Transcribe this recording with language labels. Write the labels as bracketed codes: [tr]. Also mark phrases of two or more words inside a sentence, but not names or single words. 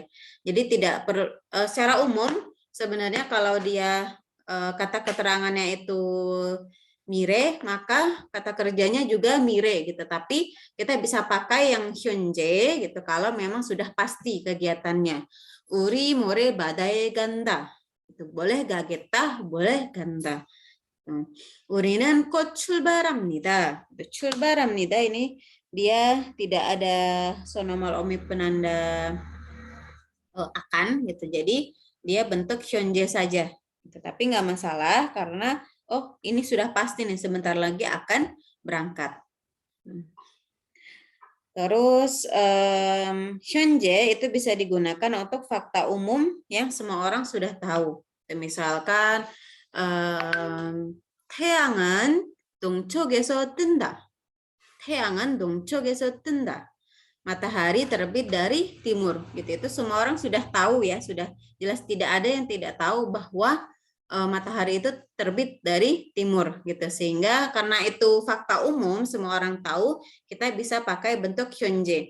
[id] Jadi tidak secara umum sebenarnya kalau dia kata keterangannya itu mire, maka kata kerjanya juga mire gitu. Tapi kita bisa pakai yang hyunjae gitu kalau memang sudah pasti kegiatannya. [ko] 우리 모레 바다에 간다. [id] Itu boleh gageta, boleh ganda. [ko] Uri는 곧 출발합니다. [id] 출발합니다 ini dia tidak ada [ko] 선어말 어미 [id] penanda akan gitu. Jadi dia bentuk hyunjae saja. Tapi nggak masalah karena oh ini sudah pasti nih sebentar lagi akan berangkat. Terus hyunjae itu bisa digunakan untuk fakta umum yang semua orang sudah tahu. [ko] Misalkan 태양은 동쪽에서 뜬다. 태양은 동쪽에서 뜬다. [id] Matahari terbit dari timur. Gitu. Itu semua orang sudah tahu ya, sudah jelas tidak ada yang tidak tahu bahwa matahari itu terbit dari timur gitu. Sehingga karena itu fakta umum, semua orang tahu, kita bisa pakai bentuk hyunjae.